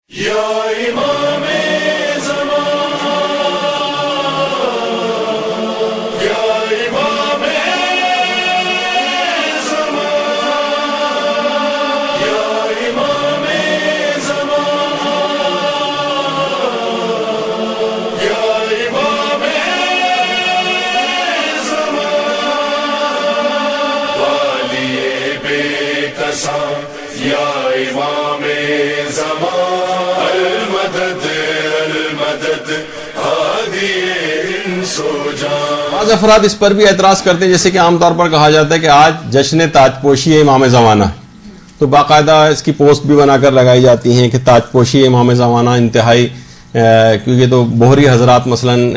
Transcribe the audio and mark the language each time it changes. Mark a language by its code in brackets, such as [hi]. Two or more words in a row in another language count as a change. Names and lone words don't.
[ur] یا امام زمان، یا امام زمان، یا امام زمان، یا امام زمان، والی بے کساں یا امام زمان، المدد المدد ہادی انس و جان۔ بعض افراد اس پر بھی اعتراض کرتے ہیں، جیسے کہ عام طور پر کہا جاتا ہے کہ آج جشن تاج پوشی ہے امام زمانہ، تو باقاعدہ اس کی پوسٹ بھی بنا کر لگائی جاتی ہیں کہ تاج پوشی ہے امام زمانہ، انتہائی کیونکہ تو بہری حضرات مثلا